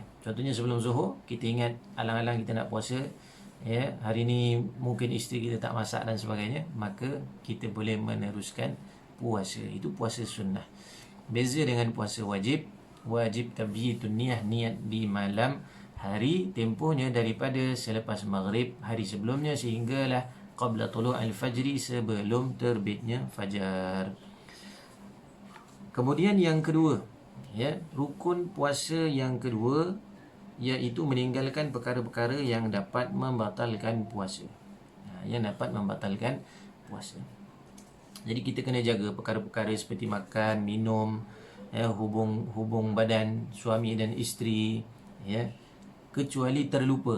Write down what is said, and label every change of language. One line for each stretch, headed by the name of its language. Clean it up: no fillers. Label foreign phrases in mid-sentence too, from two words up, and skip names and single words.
Malay: Contohnya sebelum zuhur, kita ingat alang-alang kita nak puasa, ya, hari ni mungkin isteri kita tak masak dan sebagainya, maka kita boleh meneruskan puasa. Itu puasa sunnah. Beza dengan puasa wajib. Wajib
Arabic: تبييت النية,
Malay: niat di malam hari, tempohnya daripada selepas maghrib hari sebelumnya sehinggalah
Arabic: قبل طلوع الفجر,
Malay: sebelum terbitnya fajar. Kemudian yang kedua, ya, rukun puasa yang kedua, iaitu meninggalkan perkara-perkara yang dapat membatalkan puasa. Yang dapat membatalkan puasa. Jadi kita kena jaga perkara-perkara seperti makan, minum, ya, hubung badan suami dan isteri, ya, kecuali terlupa.